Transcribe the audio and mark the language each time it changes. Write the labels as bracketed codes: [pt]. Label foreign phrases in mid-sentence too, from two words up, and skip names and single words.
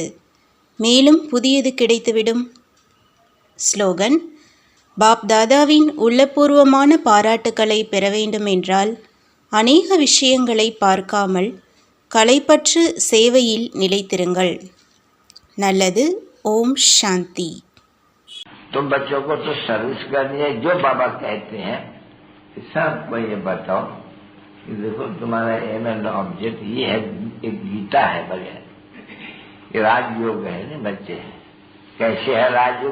[ta] மேலும் புதியது கிடைத்துவிடும். ஸ்லோகன். பாப் தாதாவின் உள்ளபூர்வமான பாராட்டுக்களை பெற வேண்டும் என்றால் அநேக விஷயங்களை பார்க்காமல் கலைப்பற்று சேவையில் நிலைத்திருங்கள். நல்லது. ஓம் சாந்தி. [hi] तुम बच्चों को तो सर्विस करनी है, जो बाबा कहते हैं सबको ये बताओ कि देखो तुम्हारा [en] aim and object [hi] ये है, एक गीता है बगैर, ये राजयोग है ना बच्चे। कैसे है राजयोग?